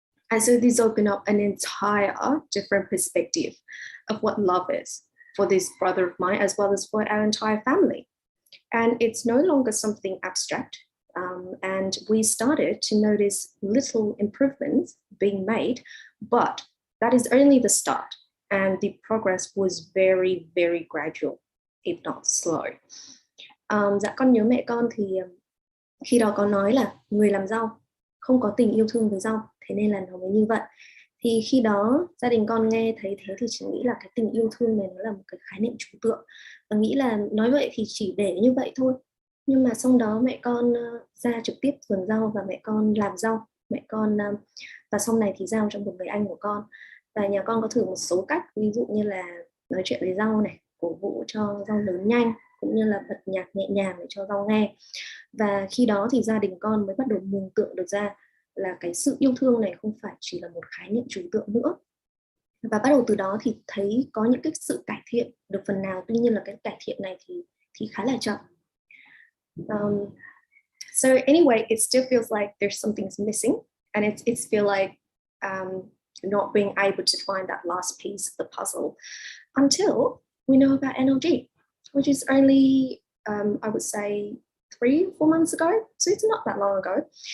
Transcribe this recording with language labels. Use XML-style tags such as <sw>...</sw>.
<en>And so these open up an entire different perspective of what love is for this brother of mine, as well as for our entire family. And it's no longer something abstract. And we started to notice little improvements being made, but that is only the start. And the progress was very, very gradual, if not slow.</en> <vi>Dạ, con nhớ mẹ con thì khi đó có nói là người làm rau không có tình yêu thương với rau, thế nên là nó mới như vậy. Thì khi đó gia đình con nghe thấy thế thì chỉ nghĩ là cái tình yêu thương này nó là một cái khái niệm trừu tượng, và nghĩ là nói vậy thì chỉ để như vậy thôi. Nhưng mà sau đó mẹ con ra trực tiếp vườn rau và mẹ con làm rau, mẹ con và sau này thì giao cho một người anh của con. Và nhà con có thử một số cách, ví dụ như là nói chuyện với rau này, cổ vũ cho rau lớn nhanh, cũng như là bật nhạc nhẹ nhàng để cho rau nghe. Và khi đó thì gia đình con mới bắt đầu mường tượng được ra là cái sự yêu thương này không phải chỉ là một khái niệm trừu tượng nữa. Và bắt đầu từ đó thì thấy có những cái sự cải thiện được phần nào, tuy nhiên là cái cải thiện này thì khá là chậm.</vi> <en>So anyway, it still feels like there's something's missing, and it's feel like not being able to find that last piece of the puzzle until we know about NLG, which is only I would say 3-4 months ago, so it's not that long ago.</en>